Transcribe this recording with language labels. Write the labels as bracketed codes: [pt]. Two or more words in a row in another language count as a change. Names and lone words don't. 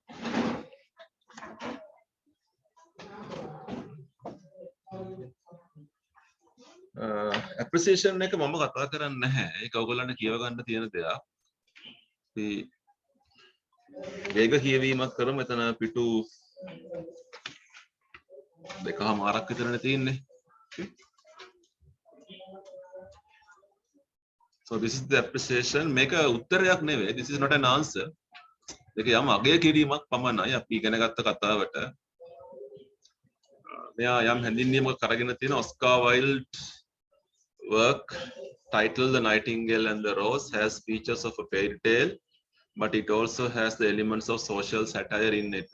[si] appreciation එක මම කතා කරන්නේ නැහැ. ඒක ඔයගොල්ලන්ට කියව ගන්න තියෙන දෙයක්. අපි වේග කියවීමක් කරමු. එතන පිටු දෙකමාරක් විතරනේ තියෙන්නේ. [en] So this is the appreciation. [si] මේක උත්තරයක් නෙවෙයි. [en] This is not an answer. [si] ඒක යම් අගය කිරීමක් පමණයි අපි ඉගෙන ගත්ත කතාවට. මෙයා යම් හැඳින්වීමක් අරගෙන තියෙන [en] ඔස්කා වයිල්ඩ් work titled The Nightingale and the Rose has features of a fairy tale, but it also has the elements of social satire in it.